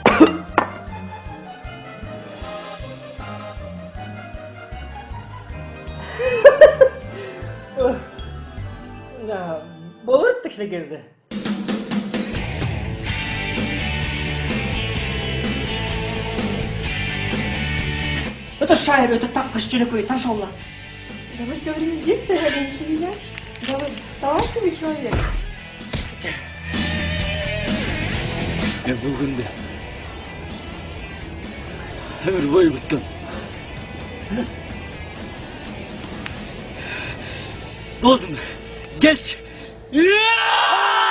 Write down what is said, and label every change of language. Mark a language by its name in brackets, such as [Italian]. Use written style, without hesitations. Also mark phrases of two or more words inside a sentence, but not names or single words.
[Kyrgyz] Болот кичинекейде. Өтө шайыр, өтө тапкыч жөнөкөй ташолла. [Russian] Да вы все время здесь стояли, не шевелясь? Да вы талантливый человек. [Kyrgyz] Мен бул күндү өмүр бою күткөм. Досым, келчи.